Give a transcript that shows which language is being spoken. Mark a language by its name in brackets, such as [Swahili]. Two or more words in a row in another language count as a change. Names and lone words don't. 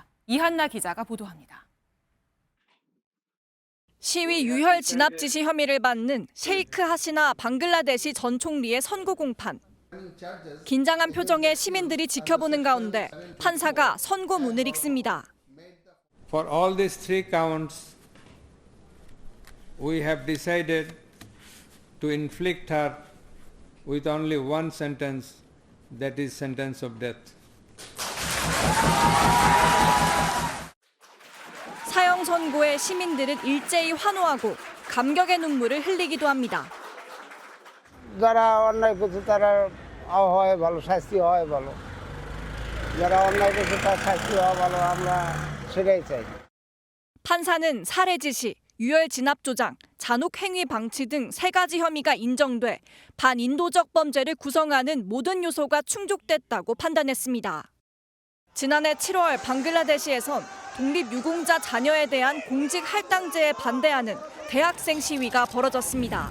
[Korean] 이한나 기자가 보도합니다. 시위 유혈 진압 지시 혐의를 받는 셰이크 하시나 방글라데시 전 총리의 선고 공판. 긴장한 표정의 시민들이 지켜보는 가운데 판사가 선고문을 읽습니다. [English] For all these three counts, we have decided to inflict her with only one sentence, that is sentence of death. [Korean] 사형 선고에 시민들은 일제히 환호하고 감격의 눈물을 흘리기도 합니다. [Bangla] যারা অন্যায় করছে তারা হয় ভালো শাস্তি হয় ভালো যারা অন্যায় করছে তার শাস্তি হওয়া ভালো আমরা সেটাই চাই. [Korean] 판사는 살해 지시, 유혈 진압 조장, 잔혹 행위 방치 등 3가지 혐의가 인정돼 반인도적 범죄를 구성하는 모든 요소가 충족됐다고 판단했습니다. 지난해 7월 방글라데시에선 독립유공자 자녀에 대한 공직 할당제에 반대하는 대학생 시위가 벌어졌습니다.